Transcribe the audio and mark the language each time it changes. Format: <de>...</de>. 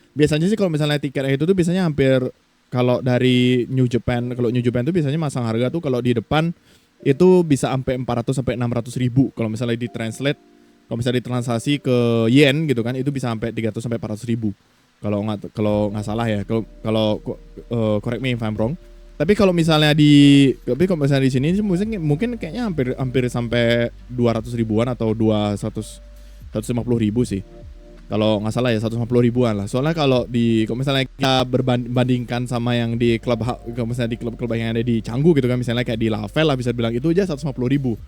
<id>Biasanya sih kalau misalnya tiketnya itu tuh biasanya hampir, kalau dari New Japan tuh biasanya masang harga tuh kalau di depan itu bisa sampai 400 sampai 600 ribu. Kalau misalnya ditransaksi ke yen gitu kan, itu bisa sampai 300 sampai 400 ribu. Kalau nggak salah ya. Kalau</id> <en>correct me if I'm wrong.</en> <id>Tapi kalau misalnya di sini mungkin kayaknya hampir sampai 200 ribuan atau 150 ribu sih. Kalau nggak salah ya 150 ribuan lah. Soalnya kalau misalnya kita berbandingkan sama yang di klub yang ada di Canggu gitu kan, misalnya kayak di Lavel lah, bisa bilang itu aja 150 ribu.</id>